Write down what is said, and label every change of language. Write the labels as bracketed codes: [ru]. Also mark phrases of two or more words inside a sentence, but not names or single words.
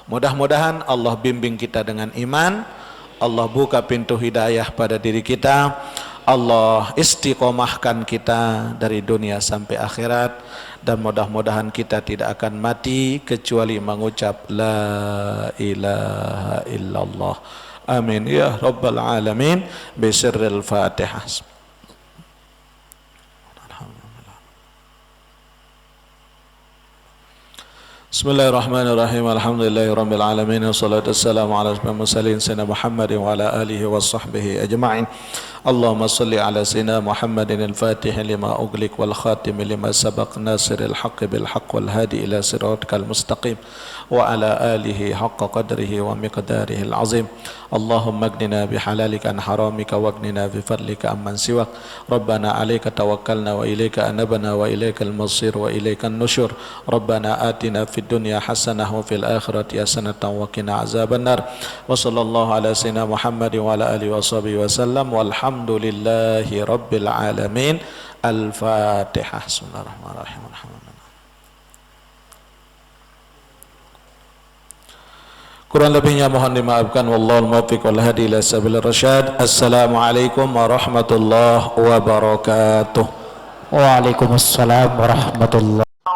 [id] Mudah-mudahan Allah bimbing kita dengan iman, Allah buka pintu hidayah pada diri kita, Allah istiqomahkan kita dari dunia sampai akhirat, dan mudah-mudahan kita tidak akan mati kecuali mengucap [ar] لا إله إلا الله. آمين يا رب العالمين بسر الفاتحة. بسم الله الرحمن الرحيم. الحمد لله رب العالمين والصلاة والسلام على أشرف المرسلين سيدنا محمد وعلى آله وصحبه أجمعين. اللهم صل على سيدنا محمد الفاتح لما أغلق والخاتم لما سبق ناصر الحق بالحق والهادي إلى صراطك المستقيم وعلى آله حق قدره ومقداره العظيم. اللهم أغننا بحلالك عن حرامك وأغننا بفضلك عمن سواك. ربنا عليك توكلنا وإليك أنبنا وإليك المصير وإليك النشور. ربنا آتنا في الدنيا حسنة وفي الآخرة حسنة وقنا عذاب النار. وصلى الله على سيدنا محمد وعلى آله وصحبه وسلم والحمد لله رب العالمين. الفاتحة. بسم الله الرحمن الرحيم. [id] Kurang lebihnya mohon dimaafkan. [ar] والله الموفق والهادي إلى سبيل الرشاد. السلام عليكم ورحمة الله وبركاته. وعليكم السلام ورحمة الله